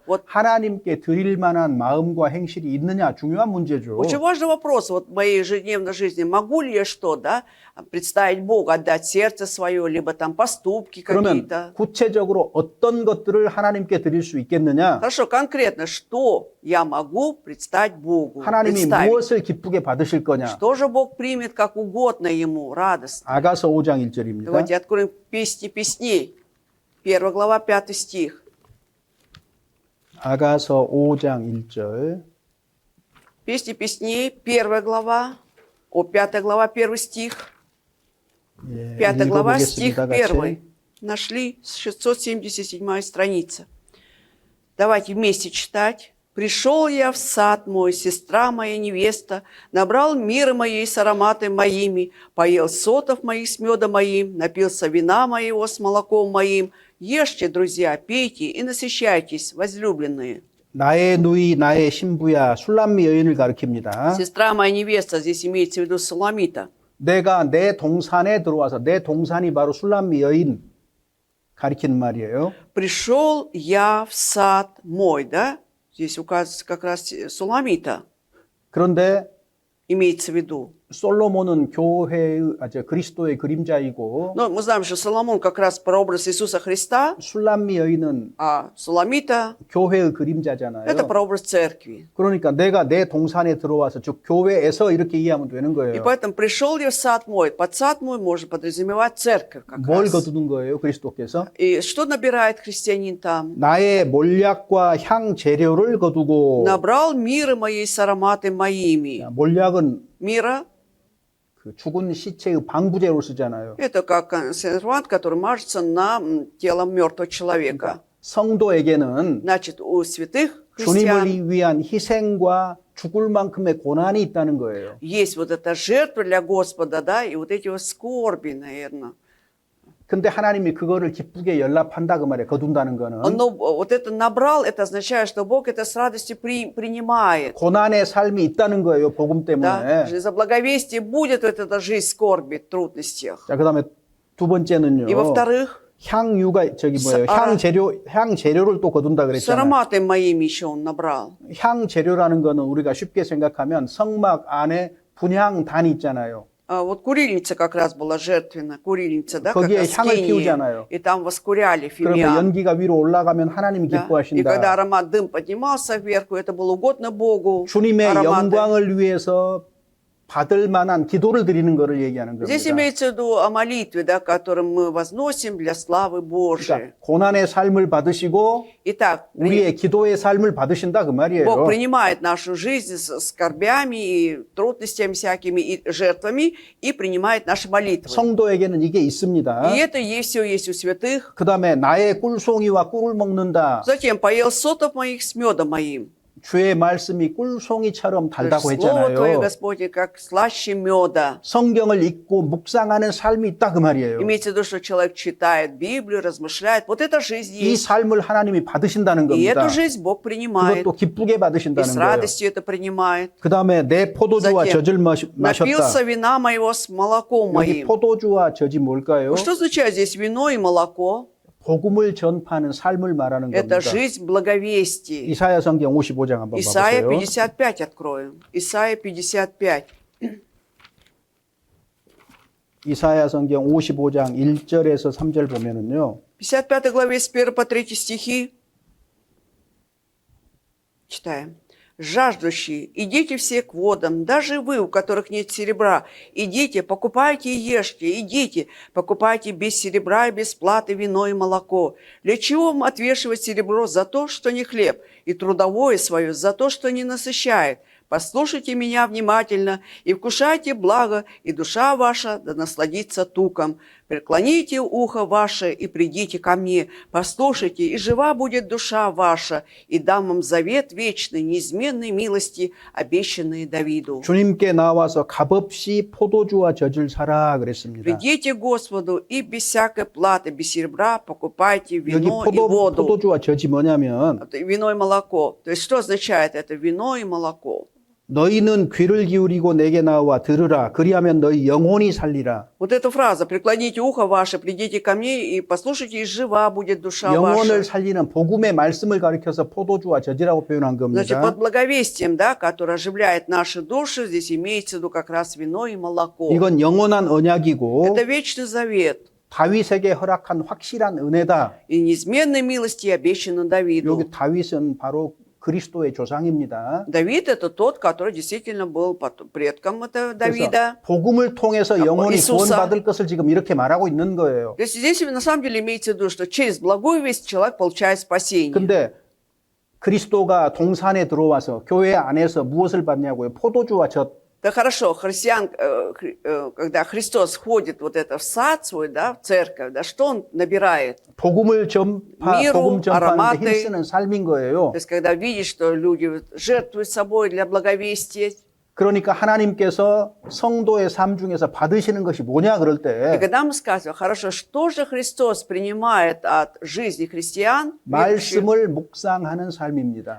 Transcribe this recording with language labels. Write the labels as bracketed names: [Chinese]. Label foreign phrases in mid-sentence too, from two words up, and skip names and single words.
[Russian] Вот. [Korean] 하나님께 드릴 만한 마음과 행실이 있느냐 중요한 문제죠. [Russian] Очень важный вопрос вот в моей ежедневной жизни. Могу ли я что, да, представить Богу, отдать сердце свое, либо там поступки [Korean] 그러면 [Russian] какие-то? [Korean] 구체적으로 어떤 것들을 하나님께 드릴 수 있겠느냐? [Russian] Хорошо, конкретно, что я могу представить Богу? [Korean] 하나님이 [Russian] Представить. [Korean] 무엇을 기쁘게 받으실 거냐? [Russian] Что же Бог примет как угодно Ему, радостно? [Korean] 아가서 5장 1절입니다. [Russian] Давайте откроем Песни песней. 1 глава, 5 стих. [Korean] 아가서 5장 1절. [Russian] Песни песней, 1 глава, 5 глава, 1 стих. [Korean] 예, [Russian] 5 глава, стих [Korean] 읽어보겠습니다. 같이. 1. [Russian] Нашли 677 страница. Давайте вместе читать. «Пришел я в сад мой, сестра моя невеста, набрал мира моей с ароматами моими, поел сотов моих с медом моим, напился вина моего с молоком моим. Ешьте, друзья, пейте и насыщайтесь, возлюбленные». [Korean] 나의 누이 나의 신부야 술람미 여인을 가리킵니다. [Russian] Сестра моя невеста, здесь имеется в виду Суламита. [Korean] 내가 내 동산에 들어와서 내 동산이 바로 술람미 여인 가리키는 말이에요. [Russian] «Пришел я в сад мой», да? Здесь указывается как раз Суламита, [Korean] 그런데 [Russian] имеется в виду. [Korean] 솔로몬은 교회의 그리스도의 그림자이고 [Russian] Но мы знаем, что Соломон как раз прообраз Иисуса Христа, [Korean] 술람미 여인은 [Russian] а Суламита [Korean] 교회의 그림자잖아요. [Russian] это прообраз церкви. [Korean] 그러니까 내가 내 동산에 들어와서 즉 교회에서 이렇게 이해하면 되는 [Russian] И [Korean] 거예요. [Russian] поэтому пришел я в сад мой. Под сад мой можно подразумевать церковь как [Korean] 뭘 [Russian] раз. [Korean] 거두는 거예요, 그리스도께서? [Russian] И что набирает христианин там? [Korean] 나의 몰약과 향 재료를 거두고 [Russian] Набрал мира моей с ароматами моими. [Korean] 몰약은 [Russian] Мира [Korean] 그 죽은 시체의 방부제로 쓰잖아요. [Russian] это как консервант, который мажется на тело мертвого человека. [Korean] 성도에게는 [Russian] Значит, у святых христиан [Korean] 주님을 위한 희생과 죽을 만큼의 고난이 있다는 거예요. [Russian] есть вот эта жертва для Господа, да, и вот эти вот скорби, наверное. [Korean] 근데 하나님이 그거를 기쁘게 연락한다 그 말이에요. 거둔다는 거는. [Russian] Но вот это набрал, это означает, что Бог это с радостью принимает. [Korean] 고난의 삶이 있다는 거예요. 복음 [Russian] Да? [Korean] 때문에. [Russian] За благовестие будет вот эта жизнь скорби, трудностях. [Korean] 자, 그다음에 두 번째는요. [Russian] И во-вторых, [Korean] 향유가 저기 뭐예요? 향재료를 또 거둔다 [Russian] с [Korean] 그랬잖아요. [Russian] ароматами моими еще он набрал. [Korean] 향재료라는 거는 우리가 쉽게 생각하면 성막 안에 분향단이 있잖아요. [Russian] Вот курильница как раз была жертвенна, курильница, да, как [Korean] 거기에 [Russian] раз [Korean] 향을 [Russian] скинии. [Korean] 피우잖아요. [Russian] И там воскуряли [Korean] 그러면 [Russian] фимиам. [Korean] 연기가 위로 올라가면 하나님이 [Russian] Да. И когда [Korean] 기뻐하신다. [Russian] аромат дым поднимался вверху, это было угодно Богу. [Korean] 주님의 [Russian] Ароматы. [Korean] 영광을 위해서 받을 만한 기도를 드리는 것을 얘기하는 [Russian] Здесь [Korean] 겁니다. [Russian] имеется в виду о молитве, да, которую мы возносим для славы Божией. [Korean] 그러니까 고난의 삶을 받으시고 [Russian] Итак, [Korean] 우리의 기도의 삶을 받으신다 그 [Russian] Бог [Korean] 말이에요. [Russian] принимает нашу жизнь с скорбями и трудностями всякими, и жертвами, и принимает наши молитвы. [Korean] 성도에게는 이게 있습니다. [Russian] И это все есть у святых. [Korean] 그 다음에 나의 꿀송이와 꿀을 먹는다. [Russian] Затем поел сотов моих с медом моим. [Korean] 주의 말씀이 꿀송이처럼 달다고 [Russian] Слово Твое, [Korean] 했잖아요. [Russian] Господи, как слаще меда. [Korean] 성경을 읽고 묵상하는 삶이 있다 그 말이에요. [Russian] Имеется в виду, что человек читает Библию, размышляет. Вот эта жизнь [Korean] 이 [Russian] есть. [Korean] 삶을 하나님이 받으신다는 [Russian] И [Korean] 겁니다. [Russian] эту жизнь Бог принимает. [Korean] 그것도 기쁘게 [Russian] И [Korean] 받으신다는 [Russian] с [Korean] 거예요. [Russian] радостью это принимает. [Korean] 그 다음에 내 포도주와 [Russian] Затем [Korean] 젖을 마셨다. [Russian] напился вина моего с молоком [Korean] 여기 [Russian] моим. [Korean] 포도주와 젖이 뭘까요? [Russian] Что означает здесь вино и молоко? [Korean] 복음을 전파하는 삶을 말하는 겁니다. [Russian] Это жизнь благовестия. [Korean] 이사야 성경 55장 한번 [Russian] Исайя [Korean] 봐보세요. [Russian] 55 откроем. Исайя 55. 이사야 성경 55장 1절에서 3절 보면은요. 55 главе с 1 по 3 стихи. Читаем. «Жаждущие, идите все к водам, даже вы, у которых нет серебра, идите, покупайте и ешьте, идите, покупайте без серебра и без платы вино и молоко. Для чего вам отвешивать серебро за то, что не хлеб, и трудовое свое за то, что не насыщает? Послушайте меня внимательно и вкушайте благо, и душа ваша да насладится туком. Преклоните ухо ваше и придите ко мне, послушайте, и жива будет душа ваша, и дам вам завет вечный, неизменной милости, обещанный Давиду. [Korean] 주님께 나와서 값없이 포도주와 젖을 사라 그랬습니다. [Russian] Придите к Господу и без всякой платы, без серебра покупайте [Korean] 여기 [Russian] вино и воду». [Korean] 포도주와 젖이 뭐냐면 [Russian] Это вино и молоко. То есть что означает это вино и молоко? [Korean] 너희는 귀를 기울이고 내게 나와 들으라. 그리하면 너희 영혼이 살리라. [Russian] Вот эта фраза «преклоните ухо ваше, придите ко мне и послушайте, и жива будет душа [Korean] 영혼을 [Russian] ваша». [Korean] 살리는 복음의 말씀을 가리켜서 포도주와 젖이라고 표현한 [Russian] Значит, [Korean] 겁니다. [Russian] под благовестием, да, которое оживляет наши души, здесь имеется в виду как раз вино и молоко. [Korean] 이건 영원한 언약이고 [Russian] Это вечный завет [Korean] 다윗에게 허락한 확실한 은혜다. [Russian] и неизменной милости, обещанной Давиду. [Korean] 여기 다윗은 바로 그리스도의 조상입니다. [Russian] Давид – это тот, который действительно был предком этого Давида. [Korean] 그래서 복음을 통해서 영혼이 이수사. 구원받을 것을 지금 이렇게 말하고 있는 거예요. [Russian] То есть здесь на самом деле имеется в виду, что через благую весть человек получает спасение. [Korean] 근데 그리스도가 동산에 들어와서 교회 안에서 무엇을 받냐고요? 포도주와 젖. [Russian] Да хорошо, христиан, когда Христос входит вот это в сад свой, да, в церковь, да, что он набирает? [Korean] 복음 [Russian] Миру, [Korean] 전파하는데 [Russian] ароматы. [Korean] 힘쓰는 삶인 거예요. [Russian] То есть когда видишь, что люди жертвуют собой для благовестия, [Korean] 그러니까 하나님께서 성도의 삶 중에서 받으시는 것이 뭐냐 그럴 [Russian] и [Korean] 때 [Russian] когда мы сказываем, хорошо, что же Христос принимает от жизни христиан, верующих? [Korean] 말씀을 묵상하는 삶입니다.